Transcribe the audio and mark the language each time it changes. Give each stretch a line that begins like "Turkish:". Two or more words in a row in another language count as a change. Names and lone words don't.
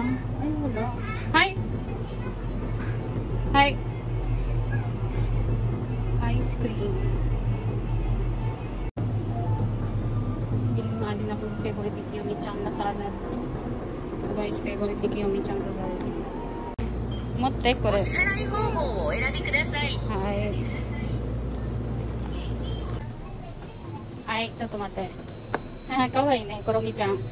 Filipino: Ay, wala. Hi! Hi!
English: Ice cream.
Filipino: Bili nga din ako ng favorite ni Kiyomi-chan na salad. Guys, favorite ni Kiyomi-chan to guys.
Japanese: 持って、これ. Hi. Hi, ちょっと待って。かわいいね、コロミち